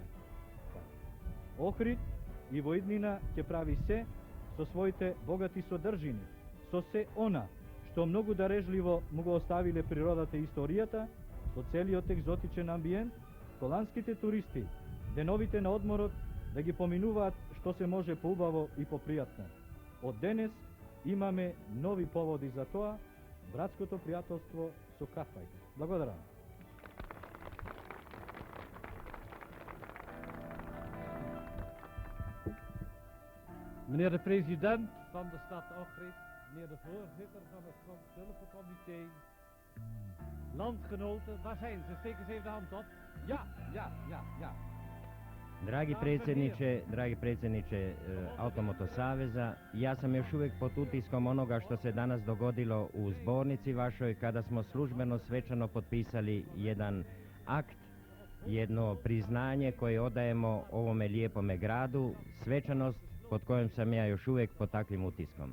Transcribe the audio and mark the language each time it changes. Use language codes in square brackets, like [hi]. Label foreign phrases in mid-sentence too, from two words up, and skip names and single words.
[mk] Охрид и во иднина ќе прави се со своите богати содржини, со се она што многу дарежливо му го оставиле природата и историјата, со целиот екзотичен амбиент, холандските туристи, деновите на одморот да ги поминуваат што се може поубаво и попријатно. Од денес имаме нови поводи за тоа, братското пријателство со Катвајк. Благодарам. [nl] Meneer de president van de stad Ohrid, meneer de voorzitter van het Tulpencomité, landgenoten, waar zijn ze? Steken ze even de hand op. Ja. [hr] Dragi predsjedniče Automoto Saveza, ja sam još uvijek pod utiskom onoga što se danas dogodilo u zbornici vašoj kada smo službeno svečano potpisali jedan akt, jedno priznanje koje odajemo ovome lijepome gradu, svečanost pod kojom sam ja još uvijek pod takvim utiskom.